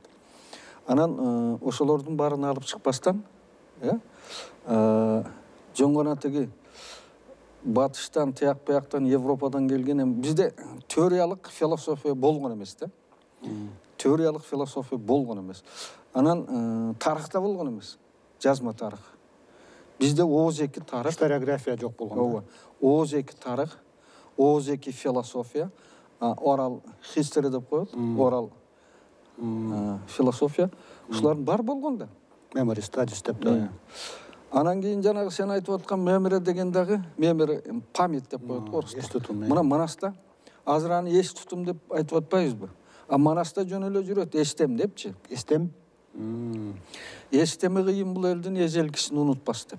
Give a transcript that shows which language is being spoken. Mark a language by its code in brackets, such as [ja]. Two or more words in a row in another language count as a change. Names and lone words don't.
[ky] Анан ошолордун баарын алып чыкпастан, жөн гана тиги батыштан, тияк бияктан, Европадан келген бизде теориялык философия болгон эмес да. Теориялык философия болгон эмес. Анан тарыхта болгон эмес. Жазма тарых. Бизде ооз-эки тарых, историография жок болгон. Ооба. Ооз-эки тарых, ооз-эки философия, [en] oral history [ky] деп коет, oral философия. Ушулардын бар болгон да. [en] Memory studies [ky] деп да. Анан кийин жанагы сен айтып аткан мемре деген дагы, мемре память деп коет орусча. Эс тутум. Мына Манаста азыр аны эс тутум деп айтып атпайбызбы? Манаста жөн эле жүрөт, эстем депчи. Эстем? Эстеми кыйын бул элдин эжелкисин унутпас деп.